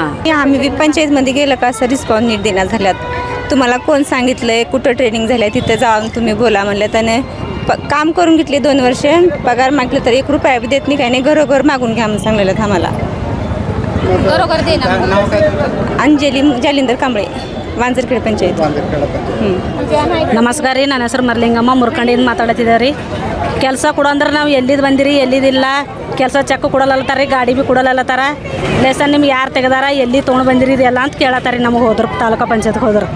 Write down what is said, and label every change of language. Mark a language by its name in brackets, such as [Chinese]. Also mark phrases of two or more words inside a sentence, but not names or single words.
[Marathi] आम्ही पंचायतमध्ये गेलं का असं रिस्पॉन्स नीट देण्यात झाल्यात. तुम्हाला कोण सांगितलं आहे, कुठं ट्रेनिंग झालं आहे, तिथं जाऊन तुम्ही बोला म्हणलं. त्याने काम करून घेतले 2 वर्ष, पगार मागलं तर ₹1 बी देत नाही, काही नाही. घरोघर मागून घ्या म्हणून सांगलेलं आम्हाला. बरोबर देणार. अंजली जालिंदर कांबळे, [Kannada] ವಾಂಜರ್ಕೇಡ್ ಪಂಚಾಯತ್. ನಮಸ್ಕಾರ ರೀ. ನನ್ನ ಹೆಸರು ಮರ್ಲಿಂಗಮ್ಮ ಮುರ್ಕಂಡಿಯಿಂದ ಮಾತಾಡ್ತಿದ್ದಾರೆ ರೀ. ಕೆಲಸ ಕೊಡು ಅಂದ್ರೆ ನಾವು ಎಲ್ಲಿದ್ದು ಬಂದಿರಿ, ಎಲ್ಲಿದಿಲ್ಲ, ಕೆಲಸ ಚೆಕ್ ಕೊಡಲ್ಲತ್ತಾರ ರೀ, ಗಾಡಿ ಭೀ ಕೊಡಲ್ಲತ್ತಾರ. ಲೇಸನ್ ನಿಮ್ಗೆ ಯಾರು ತೆಗೆದಾರ, ಎಲ್ಲಿ ತೊಗೊಂಡು ಬಂದಿರಿ ಇದೆಲ್ಲ ಅಂತ ಕೇಳತ್ತಾರ ರೀ. ನಮಗೆ ಹೋದ್ರು ತಾಲೂಕು ಪಂಚಾಯತ್ಗೆ ಹೋದ್ರು.